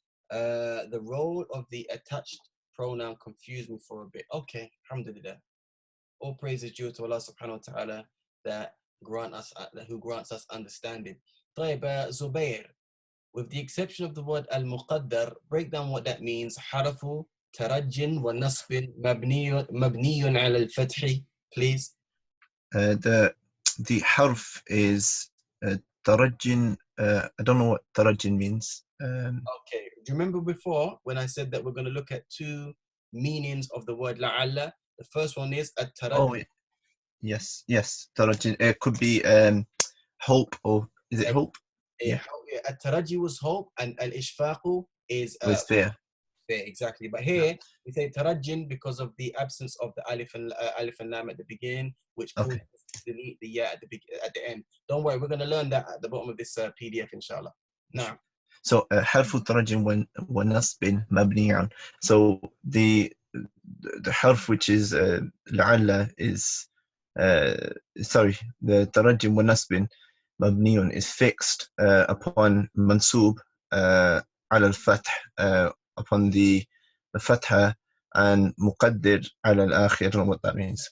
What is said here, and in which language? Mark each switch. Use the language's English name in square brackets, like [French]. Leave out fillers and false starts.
[English] The role of the attached pronoun confused me for a bit. Okay, alhamdulillah. All praise is due to Allah subhanahu wa ta'ala that who grants us understanding. طيب, Zubair, with the exception of the word al-muqaddar, break down what that means. [Arabic] حرف ترج ونصب مبني على الفتح, [English] please. The harf is tarajin. I don't know what tarajin means. Okay. Do you remember before when I said that we're going to look at two meanings of the word la'alla? The first one is at-tarajjun. Oh, yes. Tarajin. It could be hope, or is it hope? Yeah. At-tarajji was hope, and al-ishfaqu is fear. Fear, exactly. But here we say tarajjin because of the absence of the alif and lam at the beginning, which causes us to delete the ya at the end. Don't worry, we're going to learn that at the bottom of this PDF, inshallah. Now. So [Arabic] حرف ترج ونصب مبني. [English] So the harf which is لعل is the [Arabic] ترج ونصب مبني [English] is fixed upon mansub على الفتح upon the fatha, and [Arabic] مقدر على الآخر. [English] I don't know what that means.